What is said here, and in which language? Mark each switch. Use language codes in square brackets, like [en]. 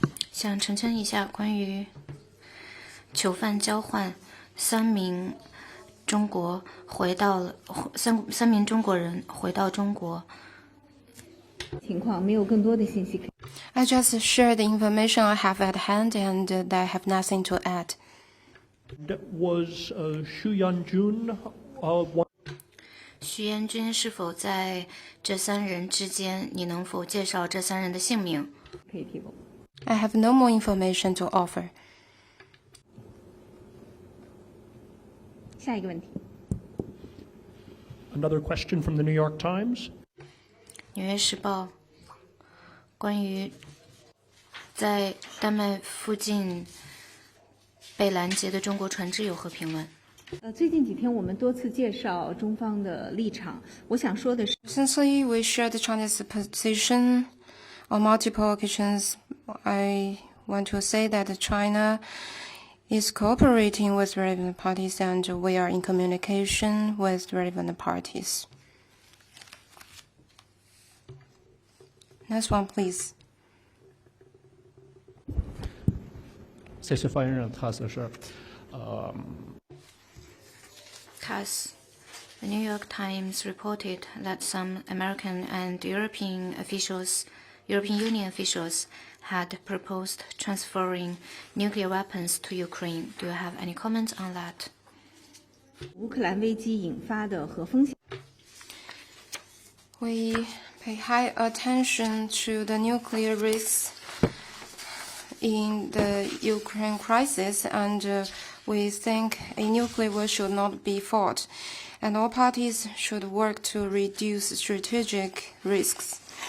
[zh] 想澄清一下关于囚犯交换3名中国回到了3名中国人回到中国。情况没有更多的信息。 [en] I just share the information I have at hand, and I have nothing to add. Was Xu Yanjun one? [zh] 徐彦君是否在这3人之间？你能否介绍这3人的姓名？可以提供。 [en] I have no more information to offer. [zh] 下一个问题。 [en] Another question from the New York Times. [zh] 纽约时报关于在丹麦附近被拦截的中国船只有何评论？最近几天我们多次介绍中方的立场，我想说的是， [en] Recently, we shared China's position on multiple occasions. I want to say that China is cooperating with relevant parties, and we are in communication with relevant parties. Next one, please. [zh] 谢谢发言人，他是 [en] TASS, the New York Times reported that some American and European Union officials had proposed transferring nuclear weapons to Ukraine. Do you have any comments on that? [zh] 乌克兰危机引发的核风险。 [en] We pay high attention to the nuclear risks in the Ukraine crisis, and we think a nuclear war should not be fought, and all parties should work to reduce strategic risks.